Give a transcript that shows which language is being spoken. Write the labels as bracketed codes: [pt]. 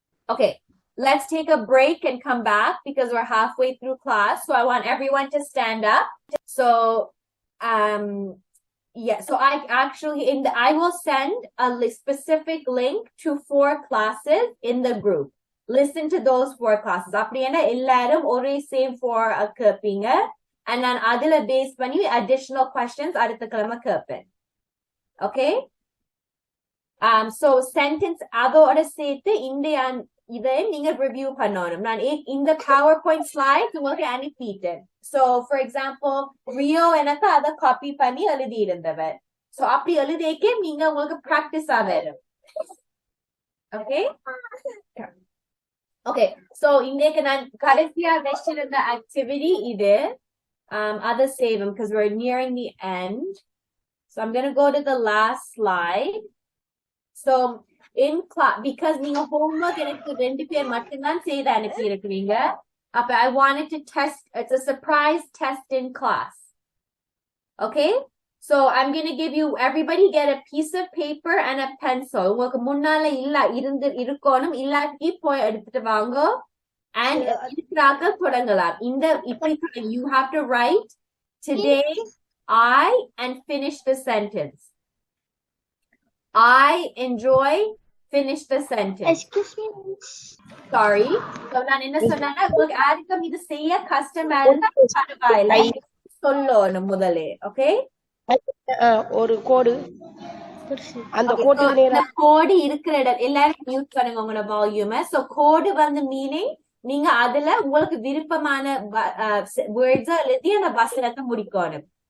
[en] Okay. Let's take a break and come back because we're halfway through class. So I want everyone to stand up. So, yeah, so I will send a specific link to 4 classes in the group. Listen to those 4 classes. [ta] அப்படினா எல்லாரும் ஒரே same 4 கேப்பீங்க. And நான் அதுல base பண்ணி additional questions அடுத்த கிழமை கேப்பேன். [en] Okay? So sentence [ta] அதோட சேர்த்து இதையும் நீங்க ரிவ்யூ பண்ணணும். நான் இந்த PowerPoint slides உங்களுக்கு அனுப்பிட்டேன். [en] So for example, [ta] ரியோ எனக்கு அதை காப்பி பண்ணி எழுதி இருந்தவர். So அப்படி எழுதிக்கே நீங்க உங்களுக்கு practice ஆகும். Okay? Okay. So இன்றைக்கு நான் கடைசியா வச்சிருந்த activity இது. [en] Other save them because we're nearing the end. So I'm going to go to the last slide. So in class, because [ta] நீங்க homework எனக்கு 2 பேர் மட்டும்தான் செய்து அனுப்பி இருக்கிறீங்க. [en] அப்ப I wanted to test, it's a surprise test in class. Okay? So I'm going to give you, everybody get a piece of paper and a pencil. [ta] உங்களுக்கு முன்னால இருக்கணும், இல்லாட்டி போய் எடுத்துட்டு வாங்க. And இருக்கிறார்கள் தொடங்கலாம். [en] You have to write today I and finish the sentence. I enjoy, finish the sentence. Excuse me. Sorry. [ta] So நான் என்ன சொன்னேன்னா உங்களுக்கு யாருக்கும் இது செய்ய கஷ்டமா இருந்தா பரவாயில்லை. சொல்லணும் முதலே. Okay? ஒரு கோடு அந்த கோடு இருக்கிற இடம் எல்லாரும் மியூட் பண்ணுங்க உங்களோட வால்யூமை. சோ கோடு வந்து மீனிங் நீங்க அதுல உங்களுக்கு விருப்பமான வேர்ட்ஸ் எழுதி அந்த வசனத்தை முடிக்கணும்.